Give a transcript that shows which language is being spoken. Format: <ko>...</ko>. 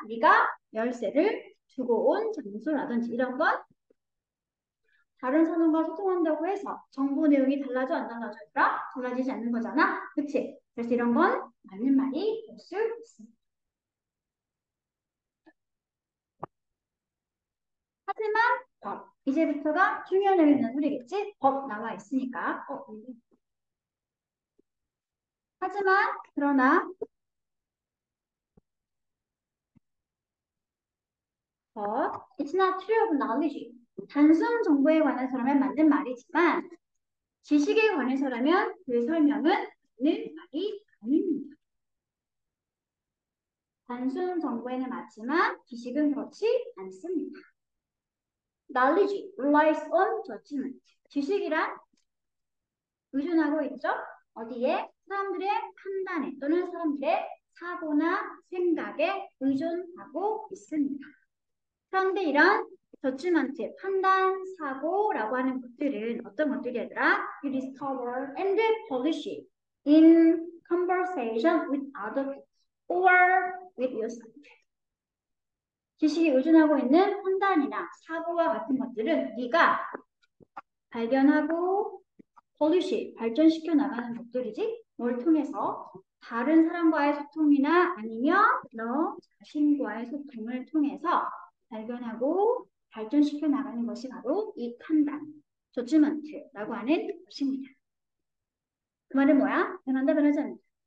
<ko>네가 열쇠를 두고 온 장소라든지 이런 건 다른 사람과 소통한다고 해서 정보 내용이 달라져 안 달라져라? 달라지지 않는 거잖아. 그치? 그래서 이런 건 맞는 말이 될 수 있습니다. 하지만 법. 이제부터가 중요한 의미 있는 소리겠지? 법 나와 있으니까. 하지만 그러나</ko> <en>it's not true of knowledge.</en> <ko>단순 정보에 관해서라면 맞는 말이지만 지식에 관해서라면 그 설명은 맞는 말이 아닙니다. 단순 정보에는 맞지만 지식은 그렇지 않습니다.</ko> <en>Knowledge relies on judgment.</en> <ko>지식이란 의존하고 있죠. 어디에? 사람들의 판단에 또는 사람들의 사고나 생각에 의존하고 있습니다. 그런데 이런 저지먼트, 판단, 사고라고 하는 것들은 어떤 것들이 얘들아?</ko> <en>You discover and polish it in conversation with other people or with yourself.</en> <ko>지식이 의존하고 있는 판단이나 사고와 같은 것들은 네가 발견하고 polish, 발전시켜 나가는 것들이지 뭘 통해서 다른 사람과의 소통이나 아니면 너 자신과의 소통을 통해서 발견하고 발전시켜 나가는 것이 바로 이 판단, 저지먼트라고 하는 것입니다. 그 말은 뭐야? 변한다, 변하지 않는다.</ko>